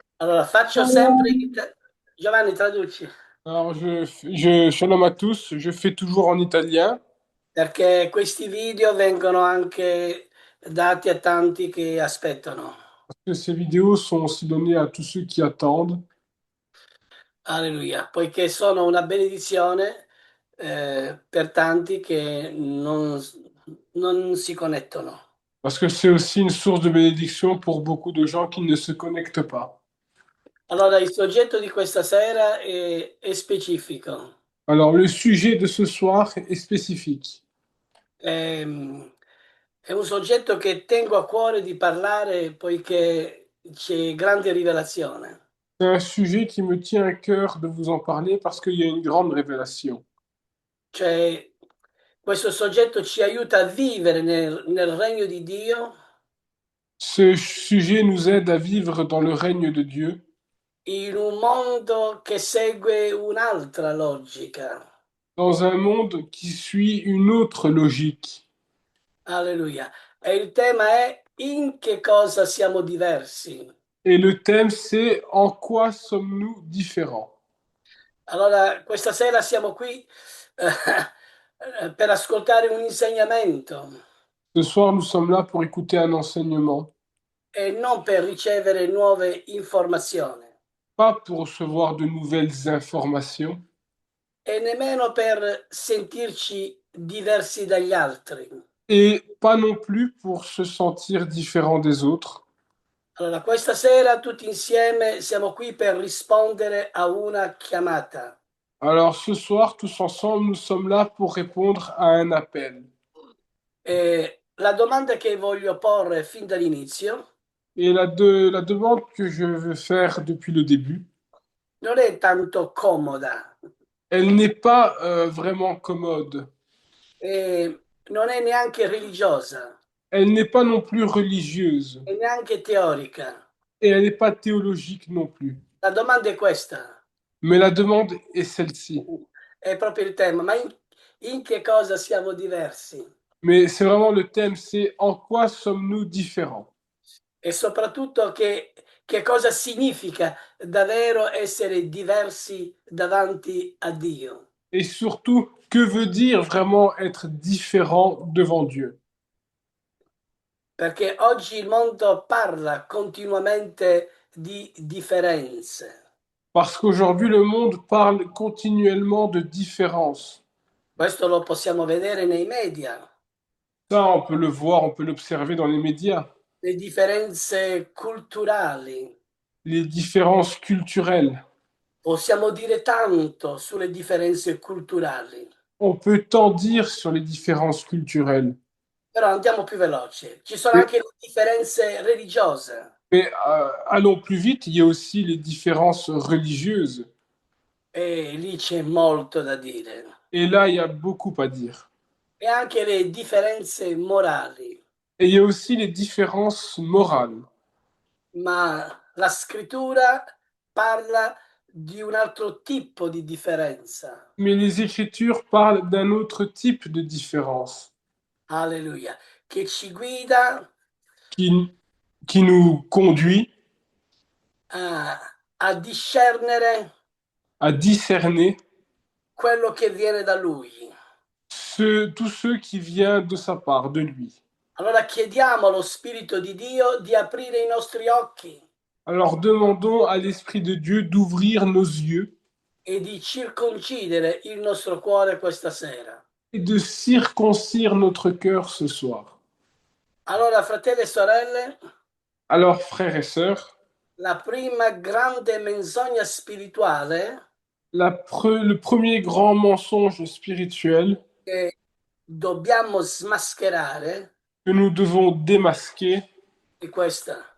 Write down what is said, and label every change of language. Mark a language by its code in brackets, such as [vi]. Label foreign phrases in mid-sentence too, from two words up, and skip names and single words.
[it] Allora, faccio sempre Giovanni, traduci, [fr] Alors, shalom à tous, je fais toujours en italien, [it] perché questi video vengono anche dati a tanti che aspettano. [fr] parce que ces vidéos sont aussi données à tous ceux qui attendent, [it] Alleluia, poiché sono una benedizione per tanti che non si connettono. [fr] parce que c'est aussi une source de bénédiction pour beaucoup de gens qui ne se connectent pas. [it] Allora, il soggetto di questa sera è specifico. [fr] Alors, le sujet de ce soir est spécifique. [it] Ehm, È un soggetto che tengo a cuore di parlare poiché c'è grande rivelazione. [fr] C'est un sujet qui me tient à cœur de vous en parler parce qu'il y a une grande révélation. [it] Cioè, questo soggetto ci aiuta a vivere nel regno di Dio [fr] Ce sujet nous aide à vivre dans le règne de Dieu, [it] in un mondo che segue un'altra logica. [fr] dans un monde qui suit une autre logique. [it] Alleluia. E il tema è in che cosa siamo diversi. [fr] Et le thème, c'est en quoi sommes-nous différents? [it] Allora, questa sera siamo qui per ascoltare un insegnamento [fr] Ce soir, nous sommes là pour écouter un enseignement, [it] e non per ricevere nuove informazioni [fr] pas pour recevoir de nouvelles informations [it] e nemmeno per sentirci diversi dagli altri. [fr] et pas non plus pour se sentir différent des autres. [it] Allora, questa sera tutti insieme siamo qui per rispondere a una chiamata. [fr] Alors ce soir, tous ensemble, nous sommes là pour répondre à un appel. [it] E la domanda che voglio porre fin dall'inizio [fr] Et la demande que je veux faire depuis le début, [it] non è tanto comoda [fr] elle n'est pas vraiment commode. [it] e non è neanche religiosa [fr] Elle n'est pas non plus religieuse [it] e neanche teorica. [fr] et elle n'est pas théologique non plus. [it] La domanda è questa, [fr] Mais la demande est celle-ci. [it] è proprio il tema, ma in che cosa siamo diversi? [fr] Mais c'est vraiment le thème, c'est en quoi sommes-nous différents? [it] E soprattutto che cosa significa davvero essere diversi davanti a Dio. [fr] Et surtout, que veut dire vraiment être différent devant Dieu? [it] Perché oggi il mondo parla continuamente di differenze. [fr] Parce qu'aujourd'hui, le monde parle continuellement de différence. [it] Questo lo possiamo vedere nei media, [fr] Ça, on peut le voir, on peut l'observer dans les médias. [it] le differenze culturali. [fr] Les différences culturelles. [it] Possiamo dire tanto sulle differenze culturali, [fr] On peut tant dire sur les différences culturelles. [it] però andiamo più veloce. Ci sono [fr] Mais, [it] anche le differenze religiose [fr] mais allons plus vite, il y a aussi les différences religieuses. [it] e lì c'è molto da dire. [fr] Et là, il y a beaucoup à dire. [it] E anche le differenze morali, [fr] Et il y a aussi les différences morales. [it] ma la scrittura parla di un altro tipo di differenza. [fr] Mais les Écritures parlent d'un autre type de différence [it] Alleluia, che ci guida [fr] qui, qui nous conduit [it] a discernere [fr] à discerner [it] quello che viene da Lui. [fr] tout ce qui vient de sa part, de lui. [it] Allora chiediamo allo Spirito di Dio di aprire i nostri occhi [fr] Alors demandons à l'Esprit de Dieu d'ouvrir nos yeux [it] e di circoncidere il nostro cuore questa sera. [fr] et de circoncire notre cœur ce soir. [it] Allora, fratelli e sorelle, [fr] Alors, frères et sœurs, [it] la prima grande menzogna spirituale [fr] le premier grand mensonge spirituel [it] che dobbiamo smascherare [fr] que nous devons démasquer, [it] è questa: